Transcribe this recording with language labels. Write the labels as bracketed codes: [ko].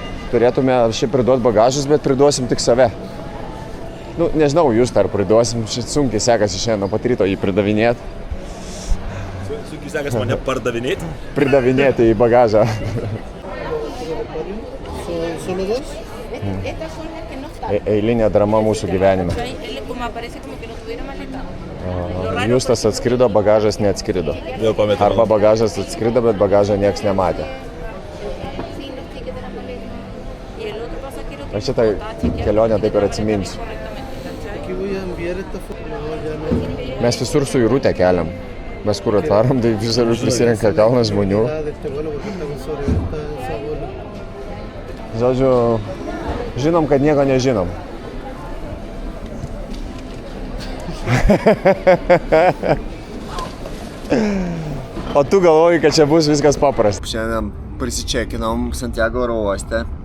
[lt] Turėtume šiaip priduoti bagažus, bet priduosim tik save. Nu, nežinau, jūs dar priduosim, šit sunkiai sekasi šiandien nuo pat ryto jį pridavinėti. Sunkiai sekasi mane pardavinėti? Pridavinėti į bagažą. [es] Estas son las que no están. [lt] Eilinė drama mūsų gyvenime. [es] Él como aparece como que no tuviera maleta. [lt] Justas atskrido, bagažas neatskrido. Vėl pametė. Arba bagažas atskrido, bet bagažą nieks nematė. [es] Sí, los tickets de la maleta. Y el otro pasajero que [lt] Aš šitą kelionę taip ir atsiminsiu. [es] Aquí voy a enviar esta foto. No, ya no. [lt] Mes visur su Irute keliam. Mes kur atvarom, tai visur prisirenka kalnas žmonių. [es] De este vuelo porque está con sobreventa esa vuelo. [lt] Žodžiu, žinom, kad nieko nežinom. O tu galvoji, kad čia bus viskas paprasta. Šiandien prisičekinom Santiago oro uoste.